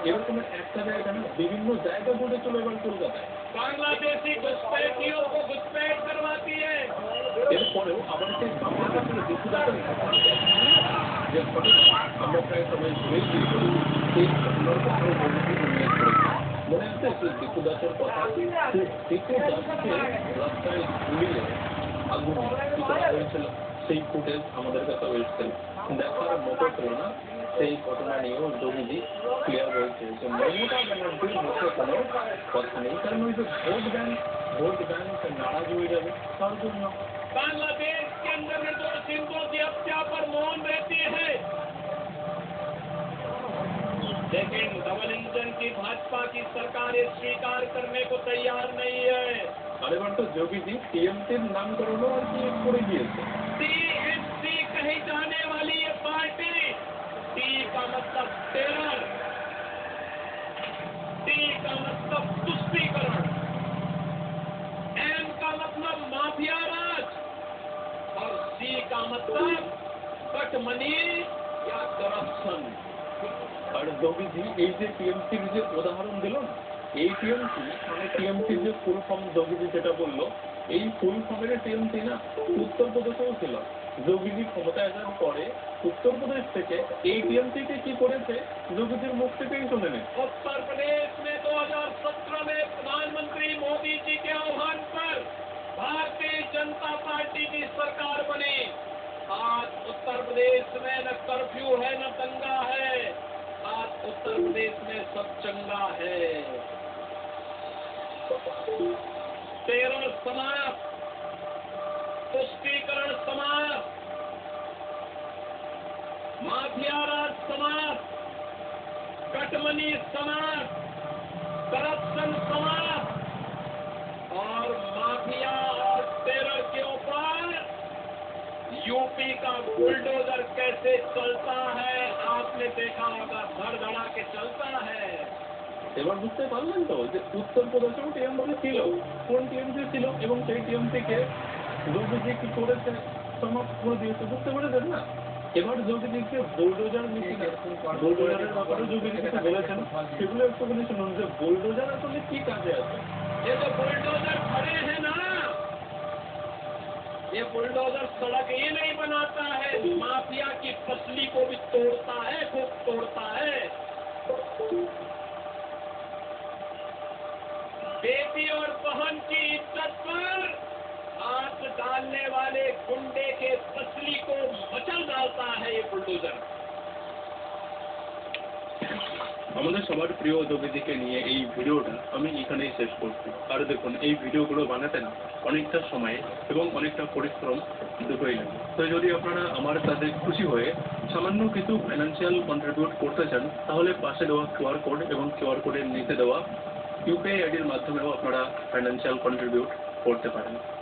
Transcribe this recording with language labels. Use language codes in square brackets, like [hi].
[bn] এরকমের একটা জায়গা না বিভিন্ন জায়গা ঘুরে চলে এবার কলকাতায়। [hi] बांग्लादेशी घुसपैठियों को घुसपैठ करवाती है। [bn] এরপরেও আবার সেই বাংলাদেশের দেশিদাতের ঘটনা যে ঘটনা আমরা প্রায় সবাই ভুলেই গিয়েছি, সেই ঘটনার কথাও বন্ধুকে উল্লেখ করেছি। মনে আছে সেই দেশুদাসের কথা, দেশুদাসকে রাস্তায় ঝুলিয়ে আগুন কি করা হয়েছিল, সেই ফুটেজ আমাদের কাছে এসেছিল, দেখার মতো ছিল না। সেই ঘটনা নিয়েও যোগীজি ক্লিয়ার হয়েছে যে মমতা ব্যানার্জির মুখে কোনো কথা নেই, কারণ ওই যে ভোট ব্যাংক নারাজ হয়ে যাবে তার জন্য। [hi] बांग्लादेश के अंदर निर्दोष हिंदुओं की हत्या पर मौन रहती है, लेकिन डबल इंजन की भाजपा की सरकार ये स्वीकार करने को तैयार नहीं है। [bn] আর এবার তো যোগীজি টিএমসির নামকরণও আর কি করে গিয়েছে। [hi] टीएमसी कही जाने वाली ये पार्टी, टी का मतलब टेरर, टी का मतलब तुष्टीकरण, एम का मतलब माफिया राज और सी का मतलब कटमनी या करप्शन। [bn] আর যোগীজি এই যে টিএমসির যে উদাহরণ দিল না, এই টিএমসি মানে টিএমসির যে ফুল ফর্ম যোগীজি যেটা বললো, এই ফুল ফর্মের টিএমসি না উত্তরপ্রদেশেও ছিল। যোগীজি ক্ষমতায় আসার পরে উত্তরপ্রদেশ থেকে এই টিএমসিকে কি করেছে যোগীজির মুখ থেকেই শুনে নেন। [hi] उत्तर प्रदेश में 2017 में प्रधानमंत्री मोदी जी के आह्वान पर भारतीय जनता पार्टी की सरकार बनी। आज उत्तर प्रदेश में न कर्फ्यू है न दंगा है, आज उत्तर प्रदेश में सब चंगा है। टेरर समाप्त, तुष्टीकरण समाप्त, माफिया राज समाप्त, कटमनी समाप्त, करप्शन समाप्त, और माफिया और टेरर के ऊपर यूपी का बुलडोजर कैसे चलता है आपने देखा होगा, धड़धड़ा के चलता है। [bn] এবার বুঝতে পারলেন তো যে উত্তরপ্রদেশেও টিএমসি ছিল, কোন টিএমসি ছিল এবং সেই টিএমসিকে যোগীজি কি করেছে সমাপ্ত করে দিয়েছে, বুঝতে পেরেছেন না? এবার যোগীজিকে বুলডোজার বুলডোজারের ব্যাপারে যোগীজি কিছু বলেছেন, সেগুলো একটুখানি শুনুন যে বুলডোজার আসলে কি কাজে আছে। [hi] ये जो बुलडोजर खड़े हैं ना, ये बुलडोजर सड़क ही नहीं बनाता है, माफिया की फसली को भी तोड़ता है, खूब तोड़ता है। बेटी और बहन की इज्जत पर हाथ डालने वाले गुंडे के तसली को मचल डालता है ये बुलडोजर। [bn] আমাদের সবার প্রিয় যোগীজিকে নিয়ে এই ভিডিওটা আমি এখানেই শেষ করছি। আর দেখুন এই ভিডিওগুলো বানাতে না অনেকটা সময় এবং অনেকটা পরিশ্রম দুটোই লাগে। তো যদি আপনারা আমার কাছে খুশি হয়ে সামান্য কিছু ফাইন্যান্সিয়াল কন্ট্রিবিউট করতে চান তাহলে পাশে দেওয়া কিউআর কোড এবং কিউআর কোডের নিচে দেওয়া ইউপিআই আইডির মাধ্যমেও আপনারা ফাইন্যান্সিয়াল কন্ট্রিবিউট করতে পারেন।